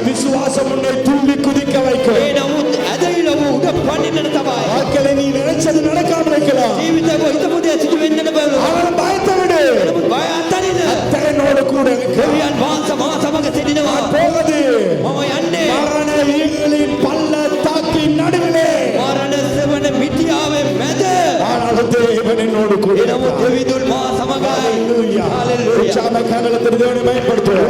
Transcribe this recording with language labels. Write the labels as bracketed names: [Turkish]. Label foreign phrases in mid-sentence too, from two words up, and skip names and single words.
[Tamil] விசுவாசம் உன்னை துள்ளி குதிக்க வைக்கும். [Sinhala] ඒ නමුත් ඇදහිලා ඔබ උඩ පනින්නට තමයි. [Tamil] வாழ்க்கையில நீ நினைச்சது நடக்காம இருக்கலாம். [Sinhala] ජීවිතේ ඔබ හිතපු දේ සිදු වෙන්නට බෑ. [Tamil] ஆனால் பயத்தை விடு. [Sinhala] නමුත් බය අත්හරින්න. [Tamil] கர்த்தர் என்னோடு கூட இருக்கிறார். [Sinhala] දෙවියන් වහන්සේ මා සමග සිටිනවා. [Tamil] போகுது. [Sinhala] මම යන්නේ [Tamil] மரண ஈகளின் பள்ளத்தாக்கின் நடுவிலே. [Sinhala] මරණ සෙවණ මිටියාවේ මැද. [Tamil] ஆனாலும் தேவன் என்னோடு கூட [Sinhala] ඒ නමුත් [Tamil] இருக்கிறார். [Sinhala] දෙවිඳුන් මා සමගයි. [English] ஹalleluya. Hallelujah. [Tamil] உற்சாக கரங்களை தேவனை பயன்படுத்துவோம்.